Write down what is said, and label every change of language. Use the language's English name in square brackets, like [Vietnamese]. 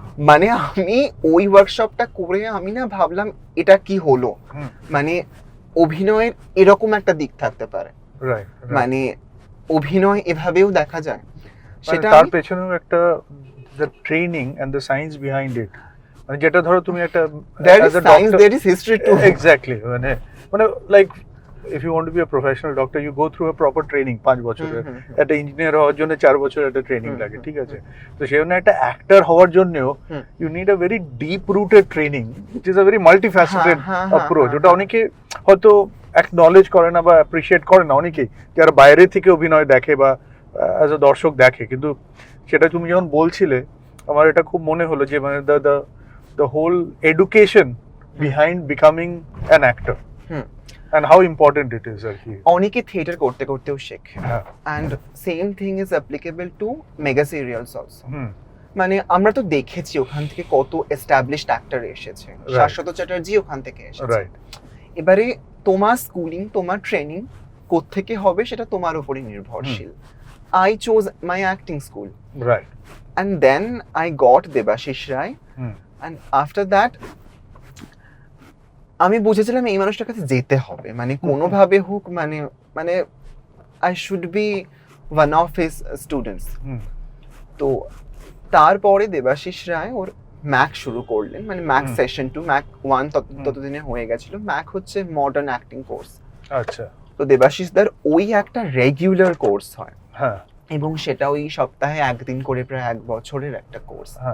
[Bangla] মানে আমি ওই ওয়ার্কশপটা করে আমি না ভাবলাম এটা কি হলো, মানে অভিনয়ের এরকম একটা দিক থাকতে পারে, মানে অভিনয় এভাবেও দেখা যায়, সেটা তার পেছনেও একটা [English] the training and the science behind it, [Bangla] মানে যেটা ধরো তুমি একটা [English] there is science, there is history too. Exactly, মানে like if you want to be a professional doctor, you go through a proper training [Bangla] 5 বছরের, একটা ইঞ্জিনিয়ার হওয়ার জন্য 4 বছর একটা ট্রেনিং লাগে, ঠিক আছে? তো সেজন্য একটা অ্যাক্টর হওয়ার জন্যও [English] you need a very deep rooted training, which is a very multifaceted approach. [Bangla] ওটা অনেকে হয়তো acknowledge করে না বা appreciate করে না, অনেকেই যারা বাইরে থেকে অভিনয় দেখে বা অ্যাজ আ দর্শক দেখে, কিন্তু সেটা তুমি যখন বলছিলে আমার এটা খুব মনে হলো যে মানে [English] the whole education behind becoming an actor and how important it is [Bangla] আর কি। অনেকে থিয়েটার করতে করতেও শেখে, [English] and same thing is applicable to mega serials also. [Bangla] মানে আমরা তো দেখেছি ওখান থেকে কত এস্টাবলিশড অ্যাক্টর এসেছে, শাশ্বত চ্যাটার্জি ওখান থেকে এসেছে। এবারে তোমার স্কুলিং, তোমার ট্রেনিং কোত্থেকে হবে সেটা তোমার উপরই নির্ভরশীল। [English] I chose my acting school, and then I got Debashish Rai, and after that [Bangla] আমি বুঝেছিলাম এই মানুষটার কাছে যেতে হবে, মানে কোনোভাবে হোক, মানে [English] I should be one of his students. [Bangla] তো তারপরে দেবাশিস রায় ওর ম্যাক শুরু করলেন, মানে ম্যাক সেশন 2, ম্যাক 1 ততদিনে হয়ে গেছিল। ম্যাক হচ্ছে মডার্ন অ্যাক্টিং কোর্স। আচ্ছা। তো দেবাশিস দার ওই একটা রেগুলার কোর্স হয়, এবং সেটা ওই সপ্তাহে একদিন করে প্রায় 1 বছরের একটা কোর্স।